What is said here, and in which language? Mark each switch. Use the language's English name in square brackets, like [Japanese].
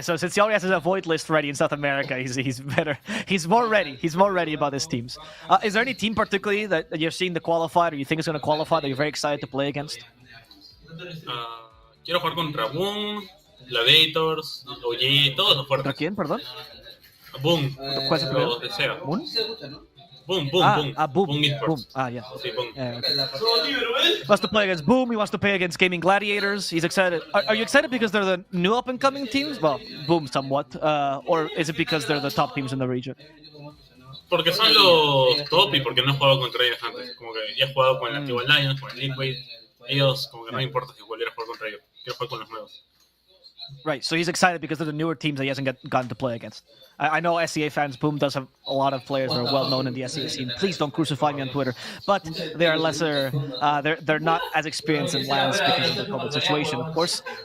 [English] So since he already has his avoid list ready in South America, he's better. He's more ready. He's more ready about his teams. Is there any team particularly that you're seeing the qualified or you think is going to qualify that you're very excited to play against? [Spanish] Quiero jugar contra Boom, Gladiators, OG, todos los fuertes. ¿Contra quién, perdón? Boom. ¿Cuál es el primero? Desea. ¿Boom? Boom. Boom Esports. [English] Yeah. [Spanish] Sí, Boom. [English] Yeah, okay. He wants to play against Boom. He wants to play against Gaming Gladiators. He's excited. Are you excited because they're the new up-and-coming teams? Well, Boom somewhat. Or is it because they're the top teams in the region? [Spanish] Porque son los top y porque no he jugado contra ellos antes. Como que ya he jugado con el antiguo Alliance, con el Liquid. Ellos, como que no me importa si volviera a jugar contra ellos. Quiero jugar con los nuevos. [English] Right, so he's excited because they're the newer teams that he hasn't gotten to play against. I know SCA fans, Boom does have a lot of players that are well known in the SCA scene. Please don't crucify me on Twitter. But they are lesser, they're not as experienced in LANs because of the COVID situation, of course.